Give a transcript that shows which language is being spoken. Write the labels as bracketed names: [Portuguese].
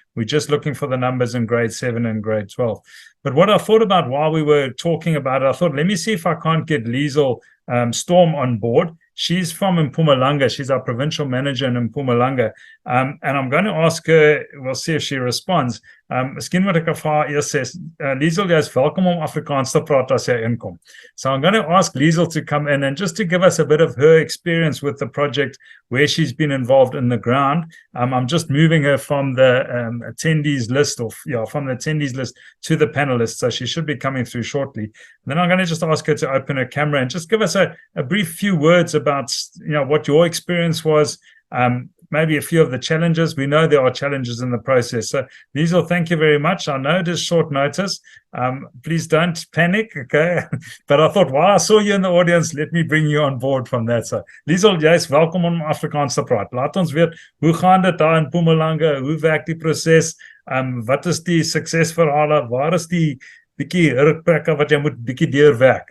[English] We're just looking for the numbers in grade 7 and grade 12. But what I thought about while we were talking about it, I thought, let me see if I can't get Liesel Storm on board. She's from Mpumalanga. She's our provincial manager in Mpumalanga. And I'm going to ask her, we'll see if she responds. [Afrikaans] Miskien moet ek vir haar eers sê, Liesel, jy is welkom om Afrikaans te praat as jy inkom. [English] So I'm going to ask Liesel to come in and just to give us a bit of her experience with the project, where she's been involved in the ground. I'm just moving her from the attendees list, from the attendees list to the panelists. So she should be coming through shortly. And then I'm going to just ask her to open her camera and just give us a brief few words about, what your experience was, maybe a few of the challenges. We know there are challenges in the process. So, Liesel, thank you very much. I know it is short notice. Please don't panic, okay? But I thought, while I saw you in the audience, let me bring you on board from that. [Afrikaans] So, Liesel, jy is welkom om Afrikaans te praat. Laat ons weet, hoe gaan dit daar in Mpumalanga? Hoe werk die proses? Wat is die suksesverhale? Waar is die bietjie hurkplekke wat jy moet bietjie deurwerk?